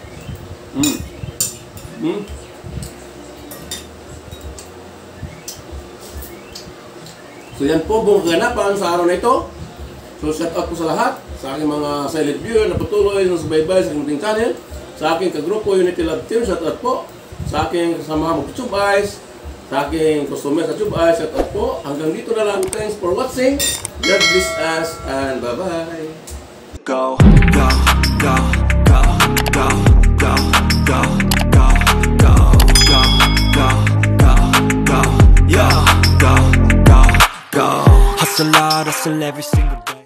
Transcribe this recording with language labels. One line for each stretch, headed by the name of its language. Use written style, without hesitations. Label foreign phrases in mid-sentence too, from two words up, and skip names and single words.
Filipino: So yan po buong kaganapan sa araw na ito. So
English: shout out
Filipino: po sa lahat, sa aking mga
English: silent viewer
Filipino: na patuloy na subaybay sa aking channel, sa aking kagrupo Unity Love Team,
English: shout out
Filipino: po. Sa aking kasama mag-tube eyes, sa aking customer sa tube eyes,
English: shout out
Filipino: po. Hanggang dito na lang.
English: Thanks for watching. God bless us and bye-bye. Go, go, go, go, go, go, go, go, go, go, go, go, go, yeah, go, go, go. Hustle hard, hustle every single day.